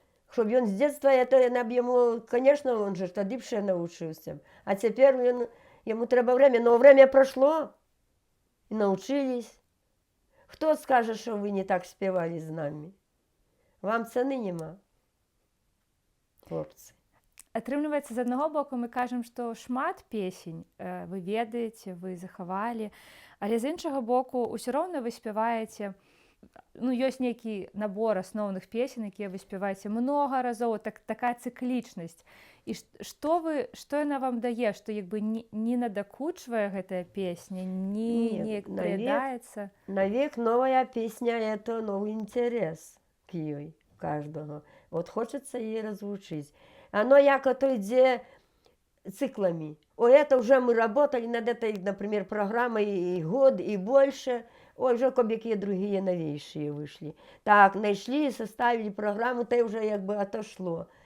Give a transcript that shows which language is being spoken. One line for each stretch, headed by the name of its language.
Russian: Чтобы он с детства, это ему, конечно, он же тогда ліпше научился. А теперь ему треба время, но время прошло, и научились. Кто скажет, что вы не так спевали с нами? Вам цены нема, хлопцы.
Belarusian: Атрымліваецца, з аднаго боку мы кажам, што шмат песень вы ведаеце, вы захавалі, але з іншага боку ўсё роўна вы спяваеце, ёсць нейкі набор асноўных песень, якія вы спяваеце многа разоў, такая цыклічнасць. І што яна вам дае, што як бы не надакучвае гэтая песня, неяк прыядаецца?
Russian: Навек новая песня – это новый интерес к ёй каждого. Вот хочется ей разучить. Оно яко-то идет циклами. Это уже мы работали над этой, например, программой и год, и больше. Уже кое-какие другие новейшие вышли. Так, нашли, составили программу, то уже как бы отошло.